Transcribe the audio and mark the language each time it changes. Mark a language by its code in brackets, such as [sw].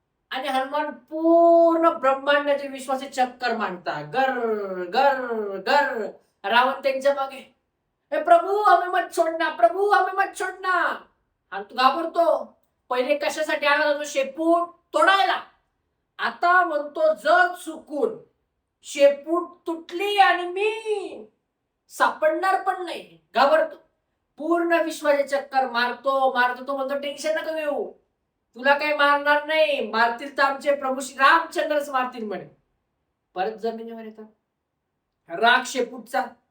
[mr] आणि हनुमान पूर्ण ब्रह्मांडाचे विश्वाचे चक्कर मांडता गर गर गर. रावण त्यांच्या मागे, [hi] हे प्रभू हमें मत छोड़ना, प्रभू हमें मत छोड़ना. [mr] आणि तू घाबरतो. पहिले कशासाठी आला होता तो शेपूट तोडायला, आता म्हणतो जर चुकून शेपूट तुटली आणि मी सापडणार पण नाही, घाबरतो. पूर्ण विश्वाचे चक्कर मारतो मारतो. तो म्हणतो टेन्शन नका घेऊ, तुला काही मारणार नाही, मारतील तर आमचे प्रभू श्री रामचंद्रच मारतील म्हणे. परत जमिनीवर येतात. राग शेपूटचा.